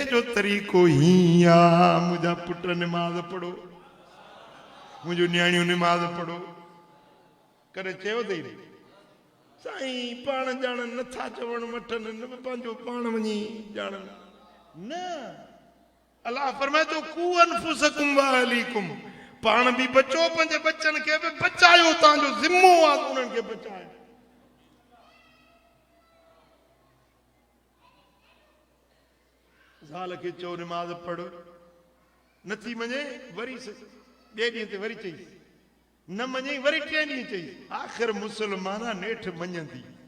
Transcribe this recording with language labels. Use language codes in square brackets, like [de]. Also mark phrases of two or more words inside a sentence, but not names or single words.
[sd] जो तरीक़ो हीअं आहे मुंहिंजा पुट निमाज़ पढ़ो मुंहिंजो न्याणियूं निमाज़ पढ़ो कॾहिं चयो अथई साईं पाण ॼाणनि नथा चवण वठनि न पंहिंजो पाण वञी ॼाणनि न अलाह फरमाए थो [ar] قوا أنفسكم وأهليكم [sd] पाण बि बचो पंहिंजे बच्चनि खे बि बचायो तव्हांजो ज़िम्मो आहे उन्हनि खे बचायो ज़ाल खे चओ निमाज़ पढ़ नथी मञे वरी ॿिए ॾींहं ते वरी चई न मञई वरी टे ॾींहं चई आख़िर मुसलमान नेठि मञंदी